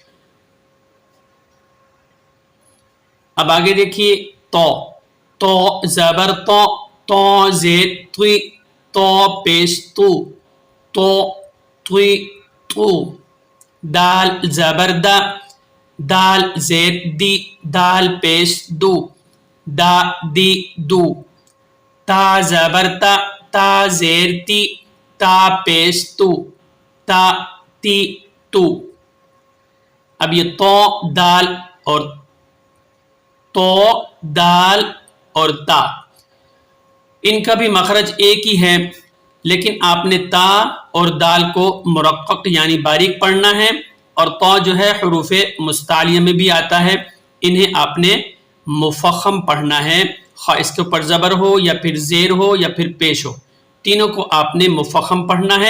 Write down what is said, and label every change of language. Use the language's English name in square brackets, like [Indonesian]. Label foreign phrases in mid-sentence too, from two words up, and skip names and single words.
[Urdu] اب آگے دیکھیے تو، طو زبر طو، طو زیر طوئی، طو پیش طو، طو طوئی طو. دال زبر دا، دال زیر دی، دال پیش دو، دا دی دو. تا زبر تا، تا زیر تی، تا پیش تو، تا تی تو. اب یہ طو دال اور طو دال اور تا، ان کا بھی مخرج ایک ہی ہے, لیکن آپ نے تا اور دال کو مرقق یعنی باریک پڑھنا ہے، اور تو جو ہے حروف مستعلیہ میں بھی آتا ہے، انہیں آپ نے مفخم پڑھنا ہے، خواہ اس کے اوپر زبر ہو یا پھر زیر ہو یا پھر پیش ہو، تینوں کو آپ نے مفخم پڑھنا ہے۔